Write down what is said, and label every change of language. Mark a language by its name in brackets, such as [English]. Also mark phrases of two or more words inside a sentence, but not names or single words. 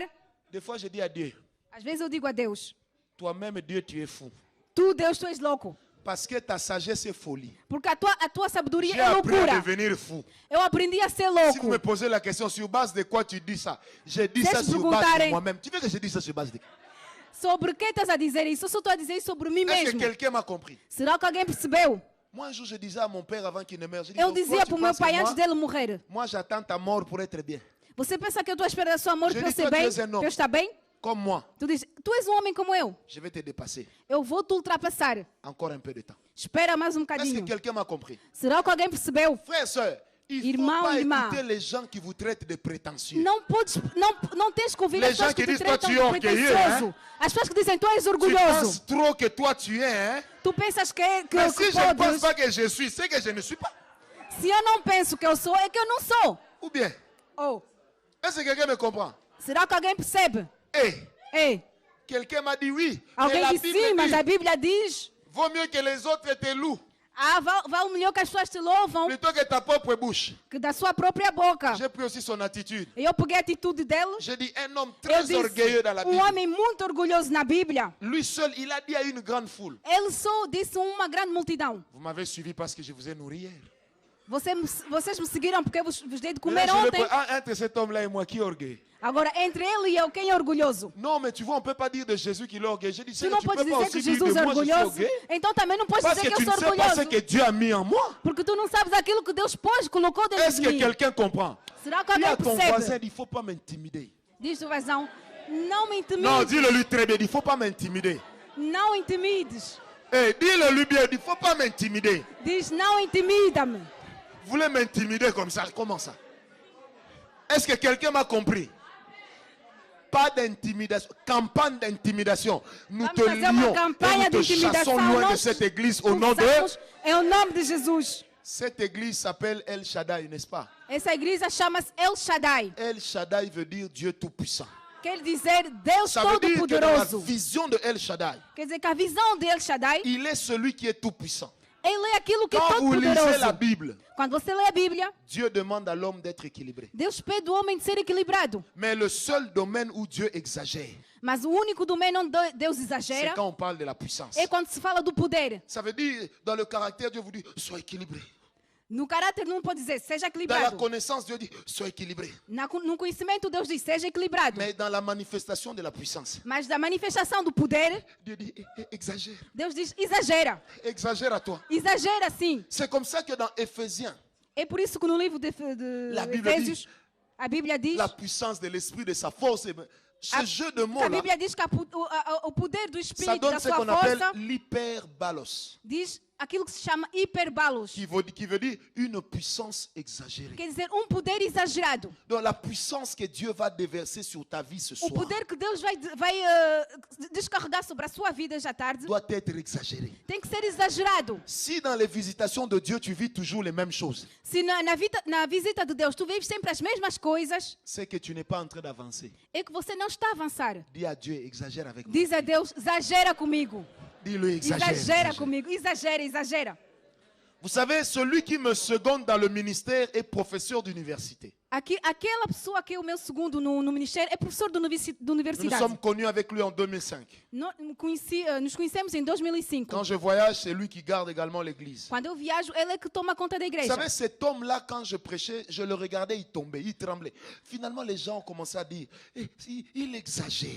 [French] des fois je dis à Dieu, [Portuguese] às vezes eu digo a Deus, [French] toi-même Dieu, tu es fou. [Portuguese] tu, Deus, tu és louco. [French] Parce que ta sagesse est folie. [Portuguese] Porque a tua sabedoria [French] J'ai [Portuguese] é [French] appris à [Portuguese] loucura. [French] devenir fou. [Portuguese] Eu aprendi a ser [French] Si vous me [Portuguese] louco. [French] posez la question sur base de quoi tu dis ça, j'ai dit [Portuguese] Se [French] ça [Portuguese] eles [French] sur base de [Portuguese] perguntarem- [French] moi-même. Tu veux que je dise ça sur base de quoi? [Portuguese] Sobre quem estás a dizer isso? Eu só estou a dizer isso sobre mim [French] Est-ce que [Portuguese] mesmo. [French] quelqu'un m'a compris? [Portuguese] Será que alguém percebeu? [French] Moi, un jour, je disais à mon père avant qu'il ne meure, je dis, [Portuguese] Eu [French] donc, toi, [Portuguese] dizia [French] tu [Portuguese] para o meu [French] penses que [Portuguese] pai [French] moi, [Portuguese] antes dele morrer. [French] moi, j'attends ta mort pour être bien. [Portuguese] Você pensa que eu estou à espera da sua morte [French] Je [Portuguese] para eu [French] dis, [Portuguese] ser [French] toi, tu [Portuguese] bem? és um homem. Para eu estar bem? [French] Comme moi, [Portuguese] Tu dizes, tu és um homem como eu. [French] je vais te dépasser. [Portuguese] Eu vou te ultrapassar. [French] Encore un peu de temps. [Portuguese] Espera mais um [French] Est-ce que [Portuguese] bocadinho. [French] quelqu'un m'a compris? [Portuguese] Será que alguém percebeu? [French] Frère, soeur, il ne faut [Portuguese] Irmão, [French] pas [Portuguese] irmã. [French] écouter les gens qui vous traitent de prétentieux. [Portuguese] Não tens que ouvir [French] Les [Portuguese] as pessoas [French] gens [Portuguese] que [French] qui [Portuguese] te [French] disent, toi, [Portuguese] tratam [French] tu [Portuguese] de [French] es orgueilleux, [Portuguese] pretensioso. As pessoas que dizem, tu és [French] Tu [Portuguese] orgulhoso. [French] penses trop que toi, tu es, hein? [Portuguese] Tu pensas que [French] Mais si je ne pense [Portuguese] podes. [French] pas que je suis, c'est que je ne suis pas. [Portuguese] Se eu não penso que eu sou, é que eu não sou. [French] Ou bien, [Portuguese] Oh, [French] est-ce que quelqu'un me comprend? [Portuguese] será que alguém percebe? [French] Hey, [Portuguese] Ei, [French] quelqu'un m'a dit oui. Mais [Portuguese] alguém [French] la [Portuguese] disse [French] Bible [Portuguese] sim, mas [French] dit, [Portuguese] a Bíblia diz, [French] vaut mieux que les autres te louent [Portuguese] vale melhor que as pessoas te louvam [French] plutôt que ta propre bouche. [Portuguese] que da sua própria boca. [French] J'ai pris aussi son attitude. [Portuguese] E eu peguei a atitude dele. [French] J'ai dit un homme [Portuguese] Eu [French] très [Portuguese] disse, [French] orgueilleux dans la Bible. [Portuguese] homem muito orgulhoso na Bíblia. [French] Lui seul, il a dit à une grande foule. [Portuguese] Ele só disse a uma grande multidão. [French] Vous m'avez suivi parce que je vous ai nourri hier. [Portuguese] Vocês me seguiram porque eu vos dei de [French] Et là, [Portuguese] comer [French] je le [Portuguese] ontem. [French] prends- entre cet homme-là et moi, qui est orgueilleux? [Portuguese] Agora, entre ele e eu, quem é orgulhoso? [French] Non, mais tu vois, on ne peut pas dire de Jésus qu'il est orgueilleux. J'ai dit, Tu Seigneur, [Portuguese] não [French] tu ne [Portuguese] podes [French] peux pas [Portuguese] dizer que [French] aussi dire [Portuguese] Jesus [French] de [Portuguese] é [French] moi, je suis [Portuguese] orgulhoso. [French] orgueilleux. [Portuguese] Então também não podes [French] Parce [Portuguese] dizer [French] que [Portuguese] que [French] tu [Portuguese] eu [French] ne [Portuguese] sou [French] sais pas ce [Portuguese] orgulhoso. [French] que Dieu a mis en moi. [Portuguese] Porque tu não sabes aquilo que Deus pôs, colocou dentro [French] Est-ce [Portuguese] de [French] que [Portuguese] mim. [French] quelqu'un comprend? [Portuguese] Será que [French] Dis à [Portuguese] alguém [French] ton voisin, [Portuguese] percebe? [French] il ne faut pas m'intimider. [Portuguese] Diz o vazão, não me [French] Non, [Portuguese] intimides. [French] dis-le lui très bien, il ne faut pas m'intimider. [Portuguese] Não intimides. [French] Eh, dis-le lui bien, il ne faut pas m'intimider. [Portuguese] Diz, não intimida-me. [French] Vous voulez m'intimider comme ça? Comment ça? Est-ce que quelqu'un m'a compris? Pas d'intimidation, campagne d'intimidation. Nous [Portuguese] Vamos [French] te [Portuguese] fazer uma [French] lions et [Portuguese] campanha [French] nous [Portuguese] de [French] te chassons [Portuguese] intimidação. [French] loin de [Portuguese] Nós [French] cette église au nom de... [Portuguese] expulsamos em o nome de Jesus. [French] Cette église s'appelle El Shaddai, n'est-ce pas? [Portuguese] Essa igreja chama-se El Shaddai. [French] El Shaddai veut dire Dieu Tout-Puissant. [Portuguese] Quer dizer Deus [French] Ça veut dire que dans la [Portuguese] Todo-Poderoso. [French] vision de El Shaddai, [Portuguese] Quer dizer que a visão de El Shaddai, [French] il est celui qui est Tout-Puissant. [Portuguese] ele é aquilo que é [French] Quand vous lisez la [Portuguese] todo-poderoso. [French] Bible, [Portuguese] Quando você lê a Bíblia, [French] Dieu demande à l'homme d'être équilibré. [Portuguese] Deus pede do homem de ser equilibrado. [French] Mais le seul domaine où Dieu exagère, [Portuguese] Mas o único domínio onde Deus [French] c'est [Portuguese] exagera [French] quand on parle de la puissance. [Portuguese] é quando se fala do poder. [French] Ça veut dire, dans le caractère, Dieu vous dit, sois équilibré. [Portuguese] No caráter não pode dizer, seja [French] Dans la [Portuguese] equilibrado. [French] connaissance, Dieu dit, sois équilibré. [Portuguese] No conhecimento, Deus diz, seja equilibrado. [French] Mais dans la manifestation de la puissance, [Portuguese] Mas da manifestação do poder, [French] Dieu dit, exagère. [Portuguese] Deus diz, exagera. [French] Exagère à toi. [Portuguese] Exagera sim. [French] C'est comme ça que dans Éphésiens, [Portuguese] É por isso que no livro de [French] La Bible [Portuguese] Efésios, a Bíblia diz, [French] la puissance de l'esprit, de sa force, ce jeu de [Portuguese] a [French] mots-là, [Portuguese] Bíblia diz que o poder do [French] ça [Portuguese] Espírito, [French] donne [Portuguese] da [French] ce [Portuguese] sua [French] qu'on appelle [Portuguese] força, [French] l'hyperbalos, [Portuguese] diz aquilo que se chama hiperbalos. [French] qui veut dire une puissance exagérée. [Portuguese] Quer dizer, poder exagerado. [French] Donc la puissance que Dieu va déverser sur ta vie ce [Portuguese] O [French] soir [Portuguese] poder que Deus vai descarregar sobre a sua vida já tarde [French] doit être exagéré. [Portuguese] tem que ser exagerado. [French] Si dans les visitations de Dieu, tu vis toujours les mêmes choses, [Portuguese] Se na visita de Deus tu vives sempre as mesmas coisas, [French] c'est que tu n'es pas en train d'avancer. [Portuguese] é que você não está a avançar. [French] Dis à Dieu, exagère avec moi. [Portuguese] Diz a Deus, exagera comigo. [French] Dis-le, exagère. [Portuguese] Exagera [French] exagère. [Portuguese] comigo. Exagera, exagera. [French] Vous savez, celui qui me seconde dans le ministère est professeur d'université. [Portuguese] Aquela pessoa que é o meu segundo no ministério é professor de [French] Nous nous [Portuguese] universidade. [French] sommes connus avec lui en 2005. [Portuguese] Nos conhecemos em 2005. [French] Quand je voyage, c'est lui qui garde également l'église. [Portuguese] Quando eu viajo, ele é que toma conta da [French] Vous [Portuguese] igreja. [French] savez, cet homme-là, quand je prêchais, je le regardais, il tombait, il tremblait. Finalement, les gens ont commencé à dire, il exagère.